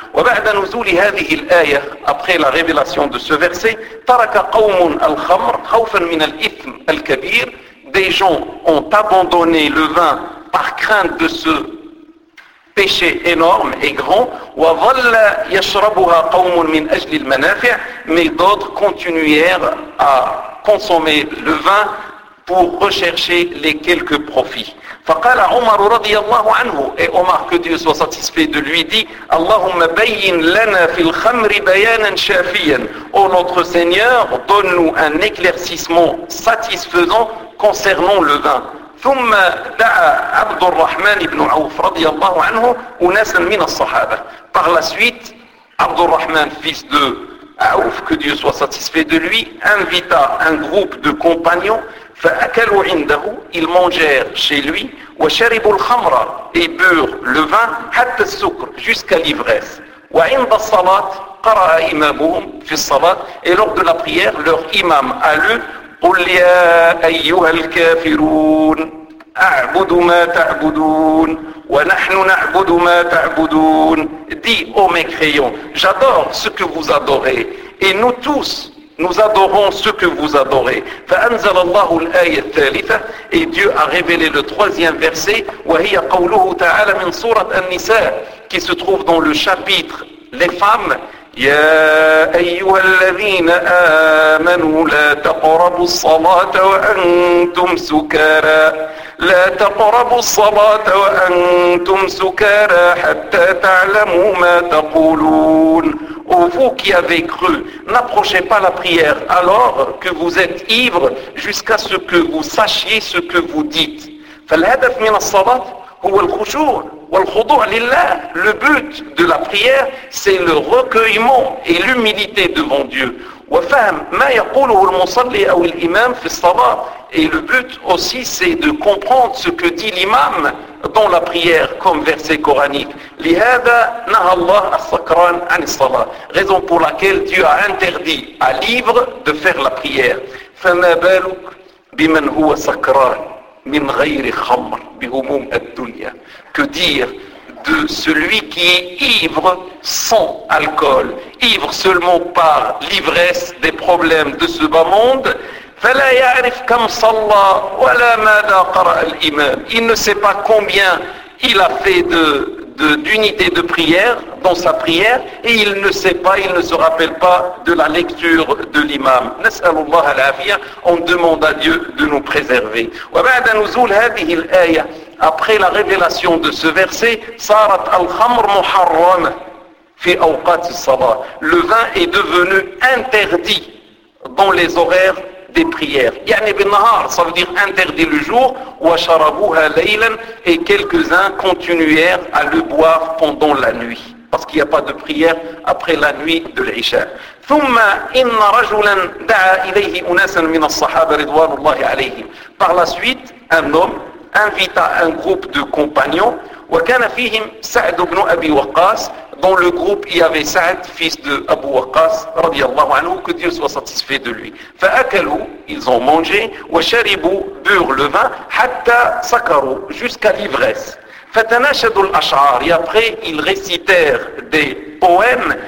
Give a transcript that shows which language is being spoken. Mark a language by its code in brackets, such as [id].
[ar] وبعد نزول هذه الايه, [fr] après la révélation de ce verset, [ar] ترك قوم الخمر خوفا من الاثم الكبير, [fr] des gens ont abandonné le vin par crainte de ce péché énorme et grand. [ar] وَظَلَّ يَشْرَبُهَا قَوْمٌ مِنْ أَجْلِ الْمَنَافِعِ, [fr] mais d'autres continuèrent à consommer le vin pour rechercher les quelques profits. [ar] فَقَالَ عُمَرُ رَضِيَ اللَّهُ عَنْهُ, [fr] et Omar, que Dieu soit satisfait de lui, dit, [ar] اللَّهُمَّ بَيِّنْ لَنَا فِي الْخَمْرِ بَيَانًا شَافِيًا. [fr] Ô notre Seigneur, donne-nous un éclaircissement satisfaisant concernant le vin. [ar] ثم دعا عبد الرحمن بن عوف رضي الله عنه أناسا من الصحابة. [fr] Par la suite, عبد الرحمن, fils de Auf, que Dieu soit satisfait de lui, invita un groupe de compagnons. [ar] فأكلوا عنده, [fr] ils mangèrent chez lui. [ar] وشربوا الخمر, [fr] et burent le vin. [ar] حتى السكر, [fr] jusqu'à l'ivresse. [ar] وعند الصلاة قرأ إمامهم في الصلاة, [fr] et lors de la prière, leur imam a lu, [ar] قل يا أيها الكافرون أعبد ما تعبدون ونحن نعبد ما تعبدون. [fr] Dit, ô mécréants, j'adore ce que vous adorez et nous tous nous adorons ce que vous adorez. [ar] فأنزل الله الآية الثالثة, [fr] et Dieu a révélé le troisième verset, [ar] وهي قوله تعالى من سورة النساء, [fr] qui se trouve dans le chapitre les femmes. [ar] يا أيها الذين آمنوا لا تقربوا الصلاة وأنتم سكارى لا تقربوا الصلاة وأنتم سكارى حتى تعلموا ما تقولون. [fr] Ô vous qui avez cru, n'approchez pas la prière alors que vous êtes ivres jusqu'à ce que vous sachiez ce que vous dites. [ar] فالهدف من الصلاة هو الخشوع والخضوع لله. [fr] Le but de la prière, c'est le recueillement et l'humilité devant Dieu. [ar] وفهم ما يقوله المصلي أو الإمام في الصلاة. [fr] Et le but aussi, c'est de comprendre ce que dit l'imam dans la prière, comme verset coranique. [ar] لهذا نهى الله السكران عن الصلاة. [fr] Raison pour laquelle Dieu a interdit à l'ivre de faire la prière. [ar] فما بالك بمن هو سكران من غير خمر بهموم الدنيا. [fr] Que dire de celui qui est ivre sans alcool, ivre seulement par l'ivresse des problèmes de ce bas monde. [ar] فَلَا يَعْرِفْ كَمْ صَلَّى وَلَا مَاذَا قَرَأَ الْإِمَامِ. [fr] Il ne sait pas combien il a fait d'unité de prière dans sa prière, et il ne sait pas, il ne se rappelle pas de la lecture de l'imam. [ar] نَسْأَلُ اللَّهَ الْعَافِيَةِ. [fr] On demande à Dieu de nous préserver. [ar] وَبَعْدَ نُزُولَ هَذِهِ الْآيَةِ. [fr] Après la révélation de ce verset, [ar] صَارَتْ الْخَمْرُ مُحَرَّمَ فِي أَوْقَاتِ الصَّلَاةِ. [fr] Le vin est devenu interdit dans les horaires des prières. [ar] يعني بالنهار, [fr] ça veut dire interdit le jour. [ar] وشربوها ليلا, [fr] et quelques-uns continuèrent à le boire pendant la nuit, parce qu'il n'y a pas de prière après la nuit de l'Isha. [ar] ثم إن رجلا دعا إليه أناسا من الصحابة رضوان الله عليهم. [fr] Par la suite, un homme invita un groupe de compagnons. [ar] وكان فيهم سعد بن أبي وقاص. [fr] Dans le groupe, il y avait Saad, fils de Abu Waqas, [ar] radiallahu anhu, [fr] que Dieu soit satisfait de lui. [ar] Fa'akalu, [fr] ils ont mangé, [ar] wa sharibu, [fr] burent le vin, [ar] hatta sakaru, [fr] jusqu'à l'ivresse. [ar] Fa'tanashadu al-ash'ar, [fr] et après, ils récitèrent des poèmes.